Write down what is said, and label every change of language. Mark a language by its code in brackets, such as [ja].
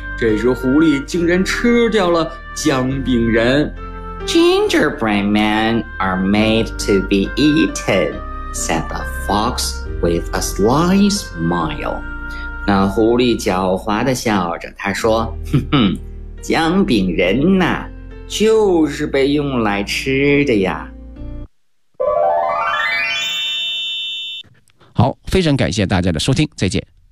[zh] 这只狐狸竟然吃掉了姜饼人。 [en] Gingerbread men are made to be eaten, said the fox with a sly smile. [zh] 那狐狸狡猾地笑着，他说，哼哼，姜饼人呐，就是被用来吃的呀。好，非常感谢大家的收听，再见。